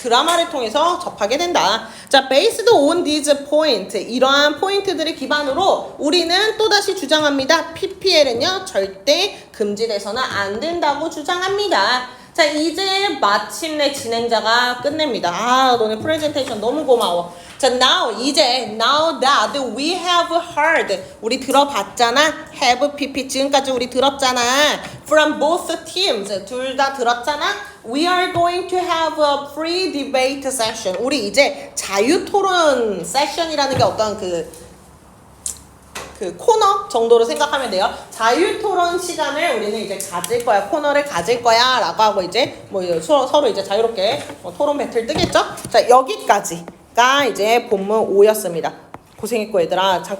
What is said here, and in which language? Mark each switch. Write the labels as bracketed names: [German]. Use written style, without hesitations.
[Korean] 드라마를 통해서 접하게 된다. 자, [English] based on these point, [Korean] 이러한 포인트들을 기반으로 우리는 또다시 주장합니다. PPL은요, 절대 금지돼서는 안 된다고 주장합니다. 자, 이제 마침내 진행자가 끝냅니다. 아, 너네 프레젠테이션 너무 고마워. 자, [English] now that we have heard, [Korean] 우리 들어봤잖아. have PP 지금까지 우리 들었잖아. [English] from both teams, [Korean] 둘 다 들었잖아. [English] We are going to have a free debate session. [Korean] 우리 이제 자유토론 세션이라는 게 어떤 그 코너 정도로 생각하면 돼요. 자유토론 시간을 우리는 이제 가질 거야. 코너를 가질 거야. 라고 하고 이제 뭐 서로 이제 자유롭게 토론 배틀 뜨겠죠? 자, 여기까지가 이제 본문 5였습니다. 고생했고 얘들아. 잠깐